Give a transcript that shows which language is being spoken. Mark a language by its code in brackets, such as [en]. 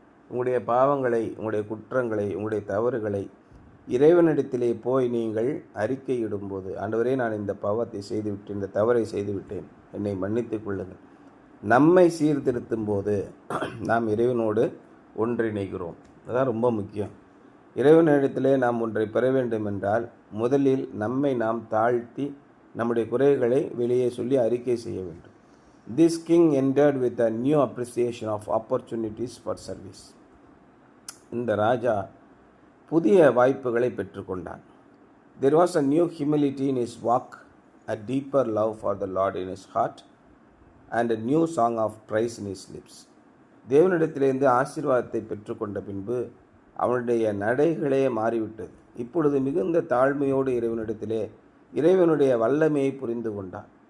[ta] உங்களுடைய பாவங்களை, உங்களுடைய குற்றங்களை, உங்களுடைய தவறுகளை இறைவனிடத்திலே போய் நீங்கள் அறிக்கையிடும்போது, ஆண்டவரே நான் இந்த பாவத்தை செய்துவிட்டேன், இந்த தவறை செய்துவிட்டேன், என்னை மன்னித்துக் கொள்ளுங்கள். நம்மை சீர்திருத்தும் போது நாம் இறைவனோடு ஒன்றிணைகிறோம். அதுதான் ரொம்ப முக்கியம். இறைவனிடத்திலே நாம் ஒன்றை பெற வேண்டும் என்றால் முதலில் நம்மை நாம் தாழ்த்தி நம்முடைய குறைகளை வெளியே சொல்லி அறிக்கை செய்ய வேண்டும். [en] This king entered with a new appreciation of opportunities for service. [ta] இந்த ராஜா புதிய வாய்ப்புகளை பெற்றுக்கொண்டான். [en] There was a new humility in his walk, a deeper love for the Lord in his heart, and a new song of praise in his lips. [ta] தேவனிடத்திலிருந்து ஆசீர்வாதத்தை பெற்றுக்கொண்ட பின்பு அவனுடைய நடைகளே மாறிவிட்டது. இப்பொழுது மிகுந்த தாழ்மையோடு இறைவனிடத்திலே இறைவனுடைய வல்லமையை புரிந்து கொண்டான்.